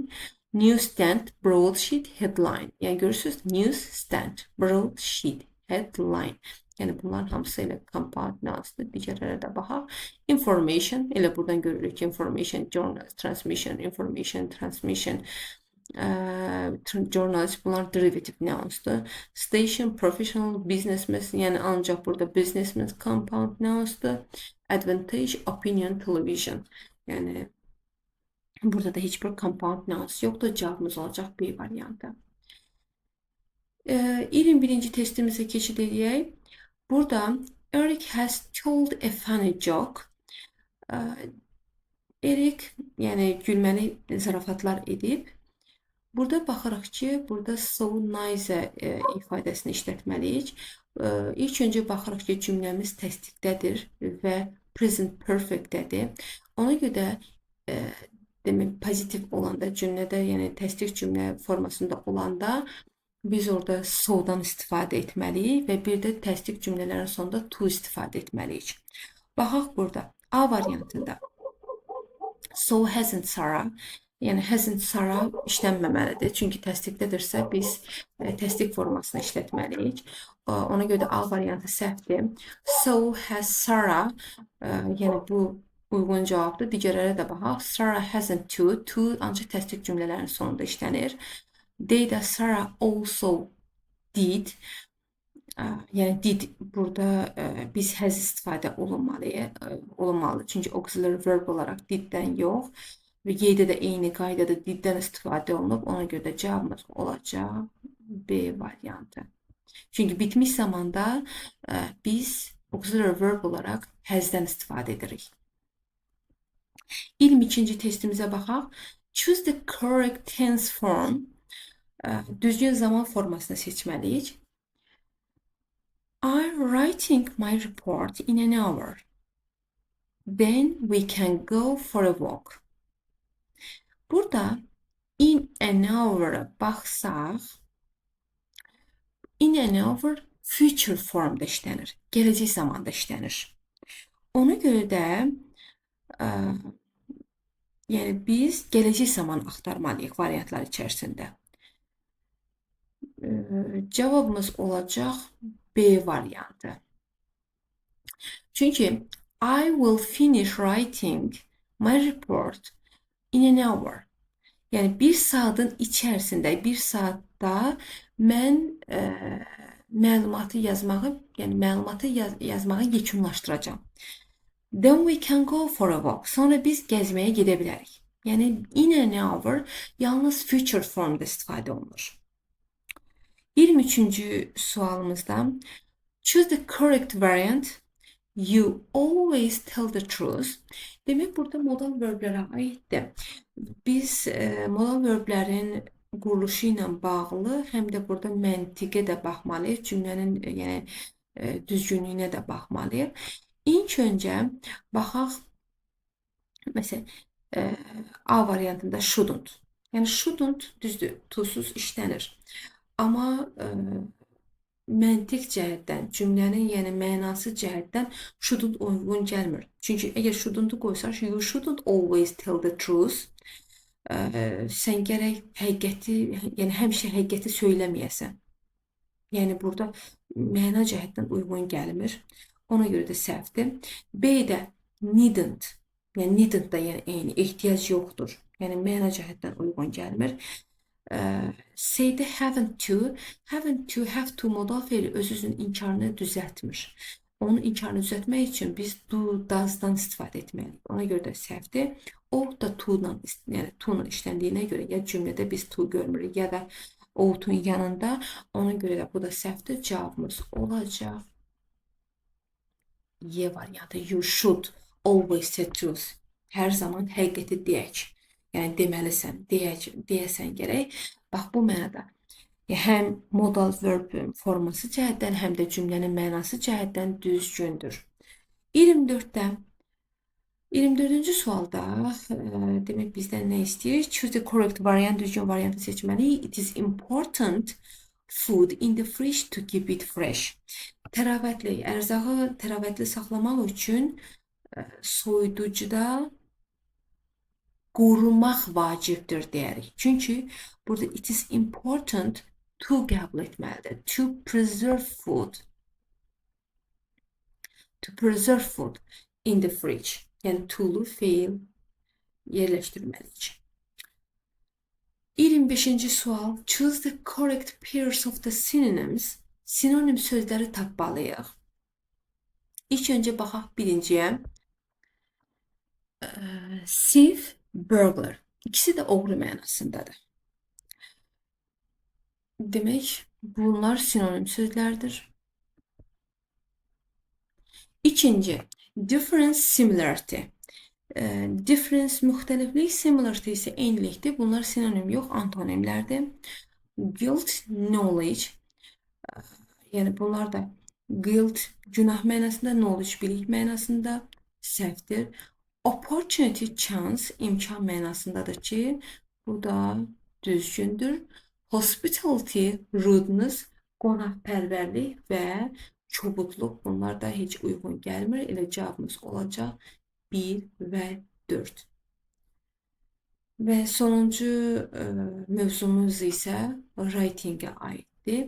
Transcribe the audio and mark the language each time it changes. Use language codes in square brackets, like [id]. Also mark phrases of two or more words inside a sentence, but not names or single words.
[en] Newsstand, broadsheet, headline. [az] Yəni görürsünüz, [en] newsstand, broadsheet, headline. [az] Yəni bunların hamısı elə [en] compound nounnsdur. [az] Digərlərə də baxaq. Information, elə buradan görürük ki, [en] information, journal, transmission, information, transmission, journalist, [az] bunlar [en] derivative nounsdur. Station, professional, businessman, [az] yəni ancaq burada [en] businessman compound nounsdur. Advantage, opinion, television. [az] Yəni burada da heç bir [en] compound nouns [az] yoxdur. Cavabımız olacaq B variantı. 21-ci testimizə keçid edək. [en] Burada Eric has told a funny joke. Eric, [az] yəni gülməli zarafatlar edib. Burada baxırıq ki, burada [en] so nice [az] ifadəsini işlətməliyik. İlk öncə baxırıq ki, cümləmiz təsdiqdədir və [en] present perfectdədir. [az] Ona görə demək, pozitiv olanda cümlədə, yəni təsdiq cümlə formasında olanda biz orada so-dan istifadə etməliyik və bir də təsdiq cümlələrin sonunda to istifadə etməliyik. Baxaq burada. A variantında. [en] So hasn't Sarah. [az] Yəni [en] hasn't Sarah [az] işlənməməlidir. Çünki təsdiqdədirsə biz təsdiq formasını işlətməliyik. Ona görə də A variantı səhvdir. [en] So has Sarah. [az] Yəni bu uyğun cavabdır. Digərlərə də baxaq. [en] Sarah hasn't to. [az] To ancaq təsdiq cümlələrin sonunda işlənir. [en] Deydə Sarah also did. [az] Yəni did burada biz has istifadə olunmalı. Çünki [en] auxiliary verb [az] olaraq diddən yox. Və y-də də eyni qaydada diddən istifadə olunub. Ona görə də cavabımız olacaq B variantı. Çünki bitmiş zamanda biz [en] auxiliary verb [az] olaraq has'dən istifadə edirik. 22-ci testimizə baxaq. [en] Choose the correct tense form. [az] Düzgün zaman formasını seçməliyik. [en] I'm writing my report in an hour. Then we can go for a walk. [az] Burada [en] in an hour'a [az] baxsaq, [en] in an hour future [az] formda işlənir. Gələcək zamanda işlənir. Ona görə də yəni biz gələcək zaman axtarmalıyıq variantlar içərisində. Cavabımız olacaq B variantı. [en] Çünki I will finish writing my report in an hour. [az] Yəni bir saatın içərisində, bir saatda mən məlumatı yazmağı yekunlaşdıracağam. [en] Then we can go for a walk. [az] Sonra biz gəzməyə gedə bilərik. Yəni [en] in an hour [az] yalnız future formda istifadə olunur. [en] 23-cü sualımızda choose the correct variant. You always tell the truth. [az] Demək, burada [en] modal verblərə [az] aiddir. Biz [en] modal verblərin [az] quruluşu ilə bağlı həm də burada məntiqə də baxmalıyıq. Cümlənin yəni düzgünlüyünə də baxmalıyıq. İlk öncə baxaq, məsələn, A variantında shouldn't. Yəni shouldn't düzdür, to-suz işlənir. Amma məntiq cəhətdən, cümlənin yəni mənası cəhətdən shouldn't uyğun gəlmir. Çünki əgər shouldn't-u qoysaq, [en] you shouldn't always tell the truth. [az] Sən gərək həqiqəti, yəni həmişə həqiqəti söyləməyəsən. Yəni burada məna cəhətdən uyğun gəlmir. Ona görə də səhvdir. B də needn't. Yəni needn't da yəni eyni, ehtiyac yoxdur. Yəni məna cəhətdən uyğun gəlmir. Say-də [en] haven't to, have to [az] modal feili öz-özünün inkarını düzəltmir. Onun inkarını düzəltmək üçün biz [en] do, does-dan [az] istifadə etməliyik. Ona görə də səhvdir. O da to-dan, yəni to-nun işləndiyinə görə ya cümlədə biz to görmürük, ya da ought-un yanında. Ona görə də bu da səhvdir. Cavabımız olacaq Y variantı. [en] You should always say truth. [az] Hər zaman həqiqəti deyək. Yəni deməlisən, deyəsən gərək. Bax, bu mənada. Həm modal verb forması cəhətdən, həm də cümlənin mənası cəhətdən düzgündür. 24-də 24-cü sualda demək bizdən nə istəyir? [en] Choose the correct variant, [az] düzgün variantı seçməliyik. [en] It is important food in the fridge to keep it fresh. [az] Təravətli, ərzağı təravətli saxlamaq üçün soyuducuda qorumaq vacibdir deyərik. Çünki burada [en] it is important to [az] qəbul etməlidir. [en] To preserve food. To preserve food in the fridge. [az] Yəni to'lu feil yerləşdirməliyik. 25-ci sual. [en] Choose the correct pairs of the synonyms. [az] Sinonim sözləri tapmalıyıq. İlk öncə baxaq birinciyə. [en] Thief, burglar. [az] İkisi də oğru mənasındadır. Demək, bunlar sinonim sözlərdir. İkinci, [en] difference, similarity. Difference, [az] müxtəliflik, similarity isə eynilikdir. Bunlar sinonim yox, antonimlərdir. [en] Guilt, knowledge. [az] Yəni, bunlar da guilt, günah mənasında, knowledge, bilik mənasında səhvdir. [en] Opportunity, chance, [az] imkan mənasındadır ki, bu da düzgündür. [en] Hospitality, rudeness, [az] qonaqpərvərlik və kobudluq, bunlar da heç uyğun gəlmir. Elə cavabımız olacaq 1 və 4. Və sonuncu mövzumuz isə writing-ə aiddir.